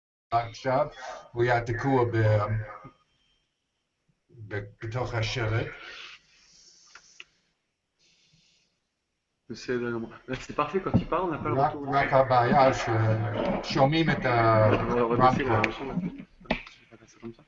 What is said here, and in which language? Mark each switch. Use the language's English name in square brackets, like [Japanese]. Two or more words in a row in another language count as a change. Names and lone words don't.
[Hebrew] עכשיו, הוא היה תקוע בתוך השלט. [French] C'est parfait quand il parle, on n'a pas le retour. [Hebrew] רק הבעיה ששומעים את [French] On va baisser la [Hebrew] הרמקול. [French] leçon là. Je vais passer comme ça.